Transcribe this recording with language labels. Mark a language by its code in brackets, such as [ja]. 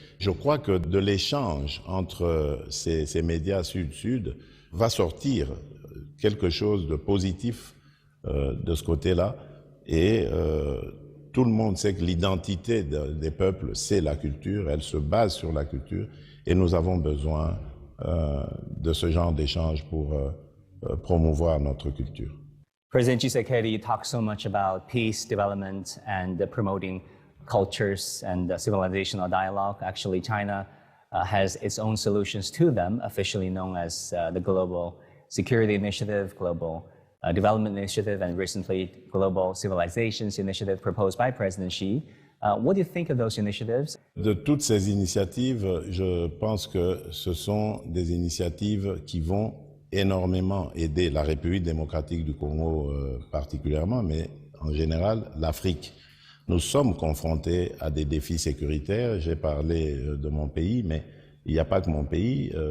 [fr] Je crois que de l'échange entre ces médias sud-sud va sortir quelque chose de positif de ce côté-là. Et tout le monde sait que l'identité des peuples, c'est la culture, elle se base sur la culture, et nous avons besoin de ce genre d'échange pour promouvoir notre culture. [en] President Tshisekedi talks so much about peace, development, and promoting cultures and civilizational dialogue. Actually, China has its own solutions to them, officially known as the Global Security Initiative, Global Development Initiative, and recently Global Civilizations Initiative proposed by President Xi. What do you think of those initiatives? [fr] De toutes ces initiatives, je pense que ce sont des initiatives qui vont énormément aider la République démocratique du Congo particulièrement, mais en général l'Afrique. Nous sommes confrontés à des défis sécuritaires. J'ai parlé de mon pays, mais il n'y a pas que mon pays.